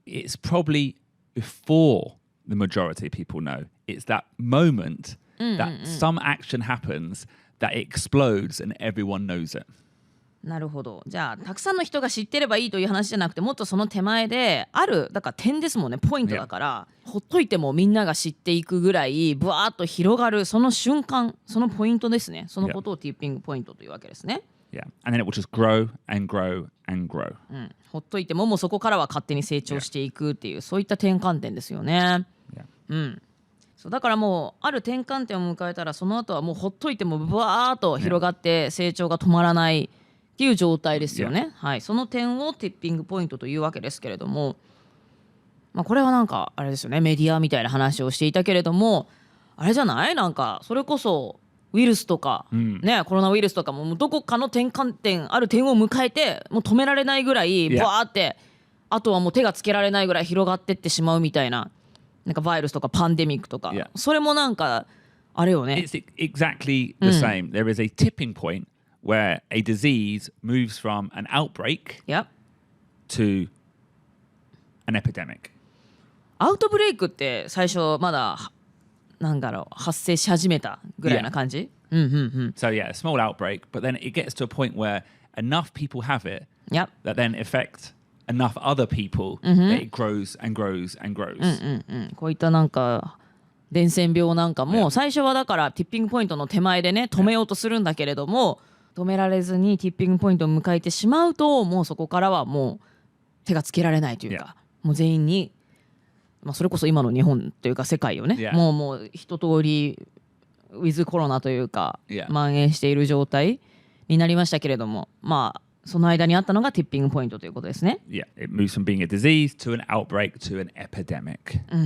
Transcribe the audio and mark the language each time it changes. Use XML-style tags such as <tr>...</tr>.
<en>It's probably before the majority of people know. It's that moment that some action happens that it explodes and everyone knows it.</en> <ja>なるほど。じゃあたくさんの人が知ってればいいという話じゃなくてもっとその手前であるだから点ですもんね。ポイントだからほっといてもみんなが知っていくぐらいブワーッと広がるその瞬間、そのポイントですね。そのことをティッピングポイントというわけですね。</ja> <en>Yeah, and then it will just grow and grow and grow.</en> <ja>ほっといてももうそこからは勝手に成長していくっていう、そういった転換点ですよね。そうだからもうある転換点を迎えたらその後はもうほっといてもブワーッと広がって成長が止まらないっていう状態ですよね。はい、その点をティッピングポイントというわけですけれども、これはなんかあれですよね、メディアみたいな話をしていたけれども、あれじゃない？なんかそれこそウイルスとか、ね、コロナウイルスとかもどこかの転換点ある点を迎えてもう止められないぐらいバーってあとはもう手がつけられないぐらい広がってってしまうみたいな、なんかバイルスとかパンデミックとか、それもなんかあれよね。</ja> <en>It's exactly the same. There is a tipping point.Where a disease moves from an outbreak to an epidemic.</en> <ja>アウトブレイクって最初まだなんだろう発生し始めたぐらいな感じ。</ja> <en>So yeah, a small outbreak, but then it gets to a point where enough people have it that then affect enough other people that it grows and grows and grows.</en> <ja>こういったなんか伝染病なんかも最初はだからティッピングポイントの手前でね止めようとするんだけれども。止められずにティッピングポイントを迎えてしまうともうそこからはもう手がつけられないというか、もう全員に、それこそ今の日本というか世界をね、もう一通りウィズコロナというか、蔓延している状態になりましたけれども、その間にあったのがティッピングポイントということですね。</ja> <en>Yeah, it moves from being a disease to an outbreak to an epidemic.</en>